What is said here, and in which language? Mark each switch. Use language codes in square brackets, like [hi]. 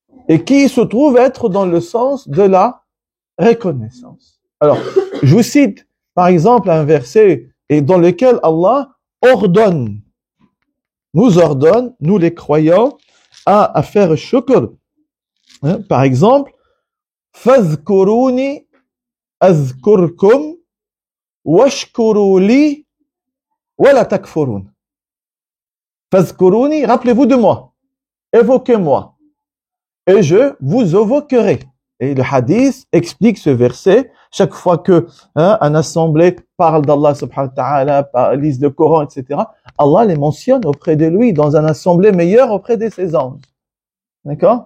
[fr] Et qui se trouvent être dans le sens de la reconnaissance. Alors, je vous cite, par exemple, un verset et dans lequel Allah nous ordonne, nous les croyants, à faire shukr. Par exemple, [ar] فَاذْكُرُونِي أَذْكُرْكُمْ وَاشْكُرُوا لِي وَلَا تَكْفُرُونَ. [fr] Fazkuruni, rappelez-vous de moi, évoquez-moi, et je vous évoquerai. Et le hadith explique ce verset, chaque fois que un assemblée parle d'Allah subhanahu wa ta'ala, lise le Coran, etc., Allah les mentionne auprès de lui, dans un assemblée meilleure auprès de ses anges. D'accord?